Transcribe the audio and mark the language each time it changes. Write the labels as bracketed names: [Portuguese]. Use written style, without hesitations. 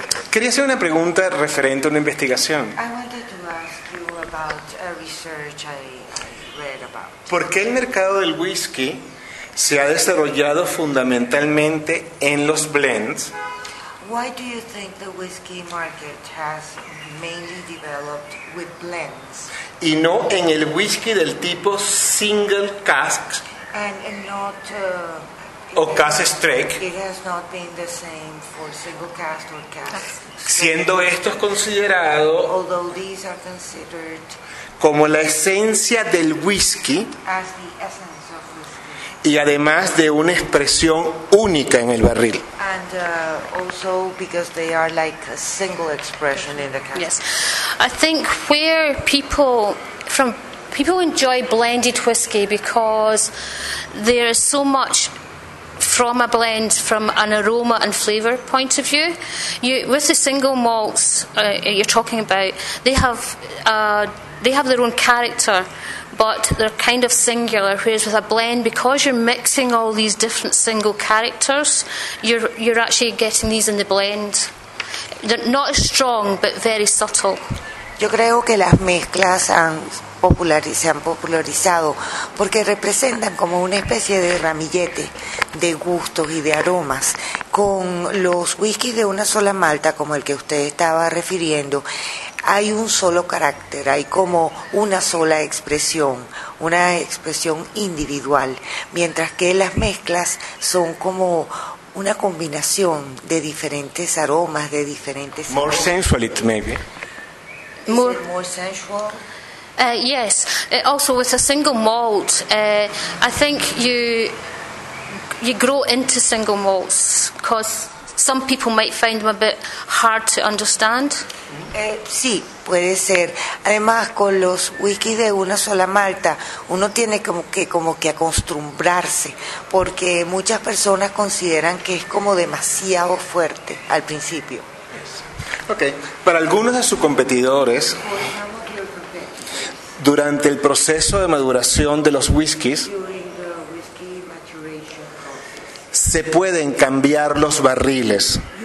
[Spanish] quería hacer una pregunta referente a una investigación. [English] I wanted to ask you about a research I read about. [Spanish] ¿Por qué el mercado del whisky se ha desarrollado fundamentalmente en los blends? [English] Why do you think the whisky market has mainly developed with blends? [Spanish] Y no en el whisky del tipo single cask. [English] And not [Spanish] o cask strength. [English] It has not been the same for single cask or cask. [Spanish] Siendo esto considerado, [English] although these are considered [Spanish] como la esencia del whisky, [English] as the essence of whisky, [Spanish] y además de una expresión única en el barril. [English] And also because they are like a single expression in the cask. Yes, I think where people enjoy blended whisky because there is so much from a blend from an aroma and flavor point of view. With the single malts you're talking about, they have their own character, but they're kind of singular. Whereas with a blend, because you're mixing all these different single characters, you're actually getting these in the blend. They're not as strong, but very subtle. [Spanish] Yo creo que las mezclas se han popularizado porque representan como una especie de ramillete de gustos y de aromas. Con los whiskies de una sola malta, como el que usted estaba refiriendo, hay un solo carácter, hay como una sola expresión, una expresión individual, mientras que las mezclas son como una combinación de diferentes aromas, de diferentes... [English] More sensual, it maybe. More sensual? Yes. Also, with a single malt, I think you grow into single malts because some people might find them a bit hard to understand. [Spanish] Sí, puede ser. Además, con los whisky de una sola malta, uno tiene como que acostumbrarse, porque muchas personas consideran que es como demasiado fuerte al principio. [English] Okay. [Spanish] Para algunos de sus competidores, durante el proceso de maduración de los whiskies, se pueden cambiar los barriles.